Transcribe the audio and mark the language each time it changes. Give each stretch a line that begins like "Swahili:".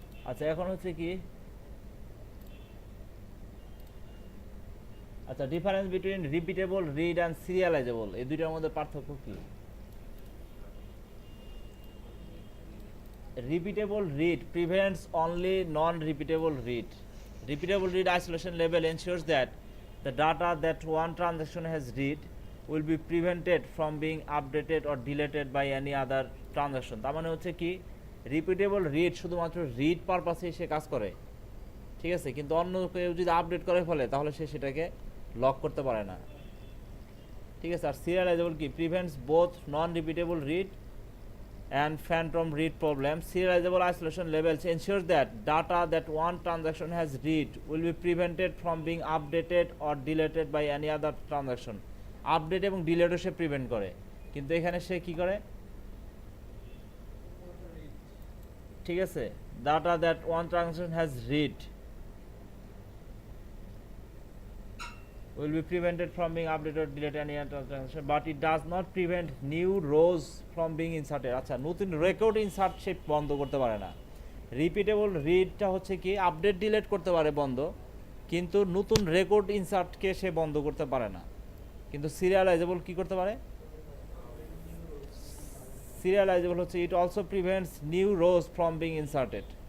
Bangla: আচ্ছা এখন হচ্ছে কি, আচ্ছা
English: difference between repeatable read and serializable,
Bangla: এই দুইটার মধ্যে পার্থক্য কি?
English: Repeatable read prevents only non-repeatable read. Repeatable read isolation label ensures that the data that one transaction has read will be prevented from being updated or deleted by any other transaction.
Bangla: তার মানে হচ্ছে কি, repeatable read শুধুমাত্র read পারপাসেই সে কাজ করে, ঠিক আছে, কিন্তু অন্য কেউ যদি আপডেট করে ফেলে তাহলে সে সেটাকে লক করতে পারে না, ঠিক আছে। আর সিরিয়ালাইজেবল কি,
English: Prevents both non repeatable read and phantom read problem. Serializable isolation labels ensures that data that one transaction has read will be prevented from being updated or deleted by any other transaction.
Bangla: Update এবং ডিলেটও সে prevent করে, কিন্তু এখানে সে কি করে, ঠিক আছে,
English: data that one transaction has read will be prevented from being updated or deleted any other transaction, but it does not prevent new rows from being inserted.
Bangla: আচ্ছা, নতুন রেকর্ড ইনসার্ট সে বন্ধ করতে পারে না। রিপিটেবল রিডটা হচ্ছে কি, আপডেট ডিলিট করতে পারে বন্ধ, কিন্তু নতুন রেকর্ড ইনসার্টকে সে বন্ধ করতে পারে না। কিন্তু সিরিয়ালাইজেবল কি করতে পারে, সিরিয়ালাইজেবল হচ্ছে
English: It also prevents new rows from being inserted.